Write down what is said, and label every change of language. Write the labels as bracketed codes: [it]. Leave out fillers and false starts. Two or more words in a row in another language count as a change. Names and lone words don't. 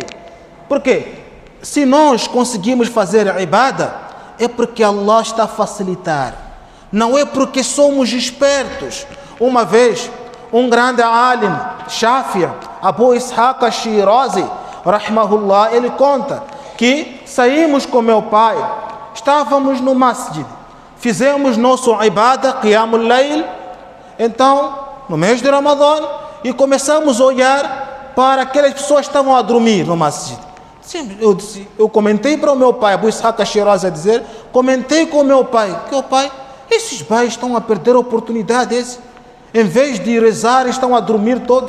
[pt] Por quê? Se nós conseguimos fazer a ibada, é porque Allah está a facilitar, não é porque somos espertos. Uma vez, um grande alim, Shafi'i, Abu Ishaq al-Shirazi, rahimahullah, ele conta que saímos com meu pai, estávamos no masjid, fizemos nosso ibadah, [ar] قيام الليل, [pt] então, no mês de Ramadã, e começamos a olhar para aquelas pessoas que estavam a dormir no masjid. Sim, eu comentei para o meu pai, Abu Ishaq al-Shirazi a dizer, comentei com o meu pai, que o pai, esses pais estão a perder a oportunidade, em vez de rezar, estão a dormir todos.